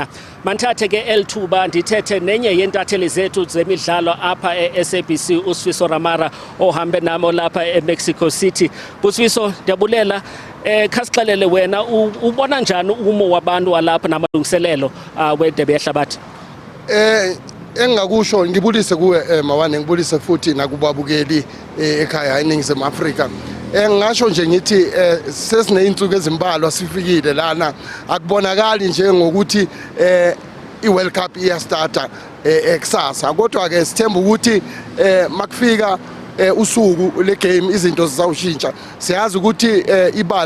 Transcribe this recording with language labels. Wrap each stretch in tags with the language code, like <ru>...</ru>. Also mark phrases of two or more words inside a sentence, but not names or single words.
<xh>Manthathe ke L2 ndithethe nenye yentatheli zethu zemidlalo apha eSABC uSifiso Ramara ohambe namo lapha eMexico City. Busifiso ndiyabulela khasixelele wena ubona njani umo wabantu walapha namalungiselelo wedebe yehlabathi?</xh> <zu>Engakusho ngibulise kuwe Mawane ngibulise futhi nakubabukeli ekhaya eNingizimu Afrika. ngisho nje ngithi sesineyinsuku ezimbalwa sifikile lana akubonakali nje ngokuthi iWorld Cup iyastarta eksasa kodwa ke sithemba ukuthi makufika usuku le game izinto zizawushintsha siyazi ukuthi ibala</zu>